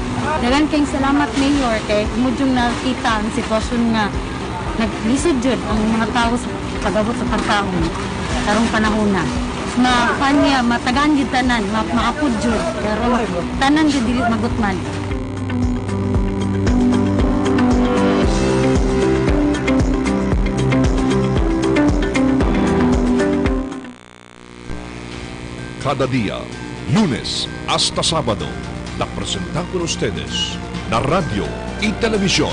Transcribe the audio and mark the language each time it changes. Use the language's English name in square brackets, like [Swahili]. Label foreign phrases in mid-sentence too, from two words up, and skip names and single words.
[Cebuano] Dagan kayong salamat, Mayor. Kay mo dyan nakita ang sitwasyon nga naglisod dyan ang mga tao sa pag-abot sa pagkaon karong panahon na. Kanya, matagaan dyan tanan, maapod dyan. Pero tanan dyan dili magutman. [Spanish] Cada día, lunes hasta sábado, la presentan con ustedes la radio y televisión.